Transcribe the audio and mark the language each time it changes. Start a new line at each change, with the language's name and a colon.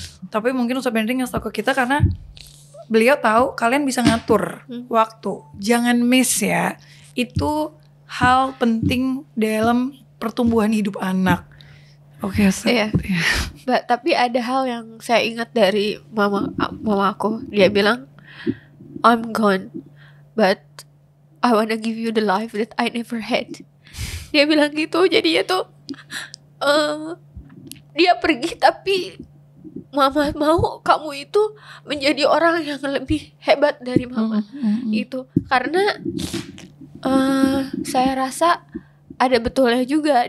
Indonesian: Tapi mungkin Ustadz Bendri ngasih tau ke kita karena beliau tahu kalian bisa ngatur waktu, jangan miss ya. Itu hal penting dalam pertumbuhan hidup anak. Oke, Tapi ada hal yang saya ingat dari mama aku. Dia bilang,
English: I'm gone, but I wanna give you the life that I never had.
Indonesian: Dia bilang gitu. Jadinya tuh dia pergi tapi mama mau kamu itu menjadi orang yang lebih hebat dari mama. Itu karena saya rasa ada betulnya juga.